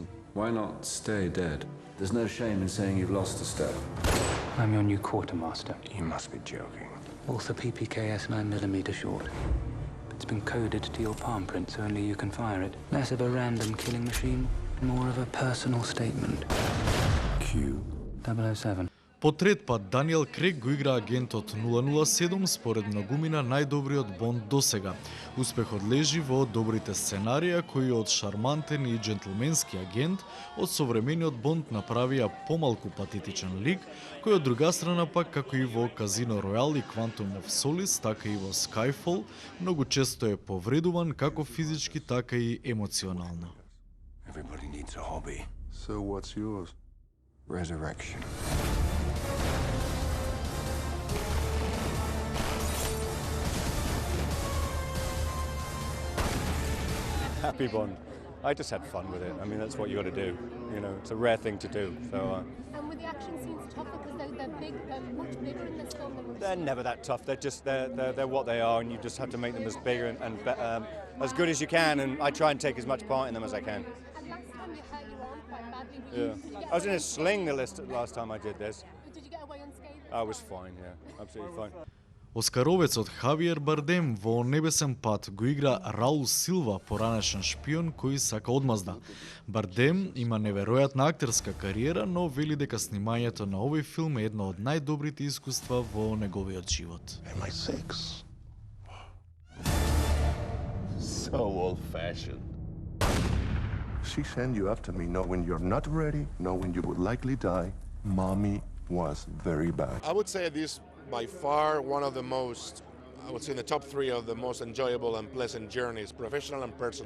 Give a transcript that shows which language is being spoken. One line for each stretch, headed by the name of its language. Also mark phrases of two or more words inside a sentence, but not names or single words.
English: Why not stay dead? There's no shame in saying you've lost a step. I'm your new quartermaster. You must be joking. Author PPKS 9mm short. It's been coded to your palm print, so only you can fire it. Less of a random killing machine, more of a personal statement. Q. 007.
Macedonian: По трет пат Даниел Крейг го игра агентот 007 според многумина најдобриот Бонд досега. Успехот лежи во добрите сценарија кои од шармантен и джентлменски агент од современиот Бонд направија помалку патетичен лик, кој од друга страна пак како и во Казино Ројал и Quantum of Solace, така и во Skyfall, многу често е повредуван како физички, така и емоционално.
English: Everybody needs a hobby. So what's yours? Resurrection. Happy Bond. I just had fun with it. I mean, that's what you got to do. You know, it's a rare thing to do. So. And were the action scenes tough because they're big? They're much bigger in this film than we've They're seen. never that tough. They're what they are, and you just have to make them as bigger and as good as you can. And I try and take as much part in them as I can. And last time you hurt your arm quite badly. Yeah. I was in a sling the last time I did this. Did you get away unscathed? I was fine. Yeah, absolutely fine.
Macedonian: Оскаровецот Хавиер Бардем во Небесен пат го игра Раул Силва, поранешен шпион кој сака одмазда. Бардем има неверојатна актерска кариера, но вели дека снимањето на овој филм е едно од најдобрите искуства во неговиот живот.
English: Am I 6? So old-fashioned. She sent you after me knowing you're not ready, knowing you would likely die. Mommy was very bad. I would say this by far one of the most, I would say in the top 3 of the most enjoyable and pleasant journeys, professional and personal.